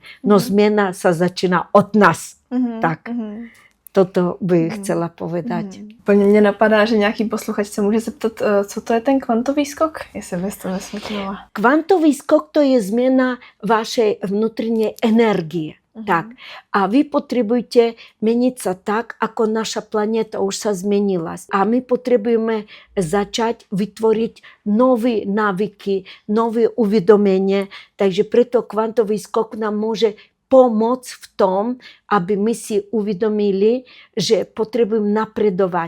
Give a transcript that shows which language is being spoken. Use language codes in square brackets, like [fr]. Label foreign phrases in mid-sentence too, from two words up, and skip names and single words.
[sk] No zmena sa začína od nás. Tak. Toto by chcela povedať. [cs] Plně mě napadá, že nějaký posluchač se může zeptat, co to je ten kvantový skok, jestli bys to vysvětlila. [sk] Kvantový skok to je zmena vašej vnútornej energie. Tak. A vy potrebujete meniť sa tak, ako naša planéta už sa zmenila. A my potrebujeme začať vytvoriť nové návyky, nové uvedomenie. Takže preto kvantový skok nám môže pomôcť v tom, aby my si uvedomili, že potrebujeme napredovať.